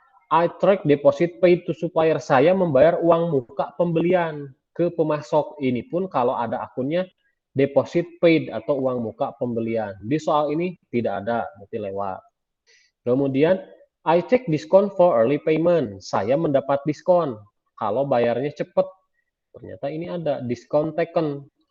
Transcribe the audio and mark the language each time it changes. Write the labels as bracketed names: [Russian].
[English] I track deposit paid to supplier. [Indonesian] Saya membayar uang muka pembelian ke pemasok. Ini pun kalau ada akunnya deposit paid atau uang muka pembelian. Di soal ini tidak ada, berarti lewat. Kemudian [English] I check discount for early payment. [Indonesian] Saya mendapat diskon kalau bayarnya cepat. Ternyata ini ada discount taken.